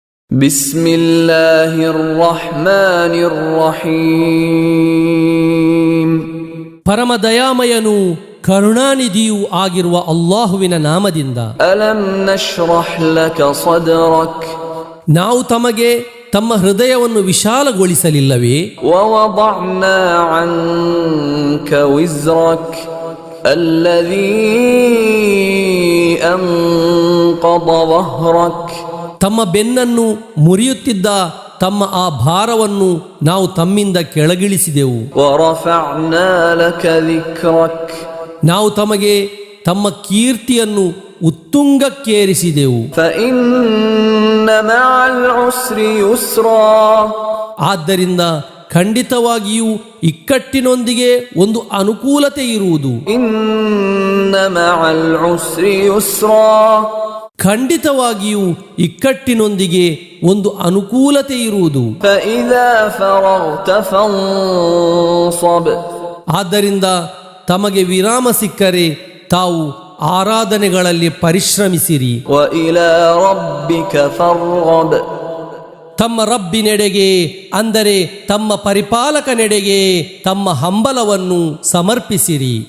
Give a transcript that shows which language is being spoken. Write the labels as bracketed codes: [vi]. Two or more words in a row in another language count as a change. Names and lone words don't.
[ar] بسم الله الرحمن الرحيم [kn] ಪರಮ ದಯಾಮಯನು ಕರುಣಾನಿಧಿಯೂ ಆಗಿರುವ ಅಲ್ಲಾಹುವಿನ ನಾಮದಿಂದ. [ar] ألم نشرح لك صدرك [kn] ನಾವು ತಮಗೆ ತಮ್ಮ ಹೃದಯವನ್ನು ವಿಶಾಲಗೊಳಿಸಲಿಲ್ಲವೇ? [ar] ووضعنا عنك وزرك الذي أنقض ظهرك [kn] ತಮ್ಮ ಬೆನ್ನನ್ನು ಮುರಿಯುತ್ತಿದ್ದ ತಮ್ಮ ಆ ಭಾರವನ್ನು ನಾವು ತಮ್ಮಿಂದ ಕೆಳಗಿಳಿಸಿದೆವು. [ar] ورفعنا لك ذكرك [kn] ನಾವು ತಮಗೆ ತಮ್ಮ ಕೀರ್ತಿಯನ್ನು ಉತ್ತುಂಗಕ್ಕೇರಿಸಿದೆವು. [ar] فإن مع العسر يسرا [kn] ಆದ್ದರಿಂದ ಖಂಡಿತವಾಗಿಯೂ ಇಕ್ಕಟ್ಟಿನೊಂದಿಗೆ ಒಂದು ಅನುಕೂಲತೆ ಇರುವುದು. [ar] إن مع العسر يسرا [kn] ಖಂಡಿತವಾಗಿಯೂ ಇಕ್ಕಟ್ಟಿನೊಂದಿಗೆ ಒಂದು ಅನುಕೂಲತೆ ಇರುವುದು. [ar] فإذا فرغت فانصب [kn] ಆದ್ದರಿಂದ ತಮಗೆ ವಿರಾಮ ಸಿಕ್ಕರೆ ತಾವು ಆರಾಧನೆಗಳಲ್ಲಿ ಪರಿಶ್ರಮಿಸಿರಿ. [ar] وإلى ربك فارغب [kn] ತಮ್ಮ ರಬ್ಬಿನೆಡೆಗೆ ಅಂದರೆ ತಮ್ಮ ಪರಿಪಾಲಕನೆಡೆಗೆ ತಮ್ಮ ಹಂಬಲವನ್ನು ಸಮರ್ಪಿಸಿರಿ.